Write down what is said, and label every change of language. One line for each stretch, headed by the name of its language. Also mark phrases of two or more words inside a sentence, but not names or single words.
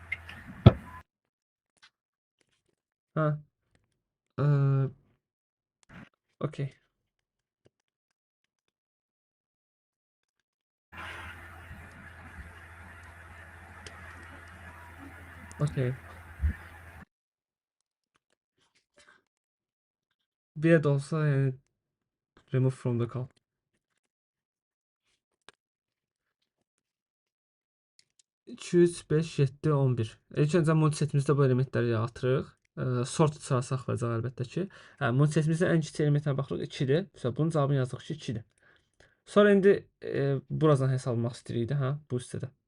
Azerbaijani: Hə. Okay. Okay. Bir də olsa yəni
English: remove from the call.
Azerbaijani: İki, 3, 5, 7, 11. İlk öncə multisetimizdə bu elementləri atırıq. Sort sıra saxlayacaq əlbəttə ki. Multisetimizdə ən kiçik elementinə baxırıq 2-dir. Bunun cavabını yazırıq ki 2-dir. Sonra indi buradan hesablamaq istəyirik də, hə, bu hissədə.